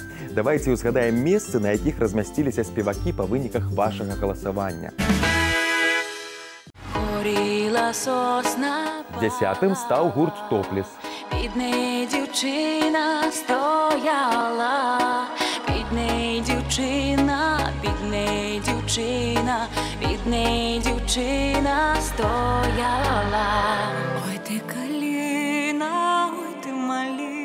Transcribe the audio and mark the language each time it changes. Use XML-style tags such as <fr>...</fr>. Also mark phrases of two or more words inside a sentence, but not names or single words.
<be>Давайце ўзгадаем месцы, на якіх размясціліся спевакі па выніках вашага галасавання. 10-м стаў гурт «Топлес».</be> <uk>Під нею дівчина стояла, під нею дівчина, під нею дівчина, під нею дівчина стояла. Ой, ти калина, ой, ти малина.</uk>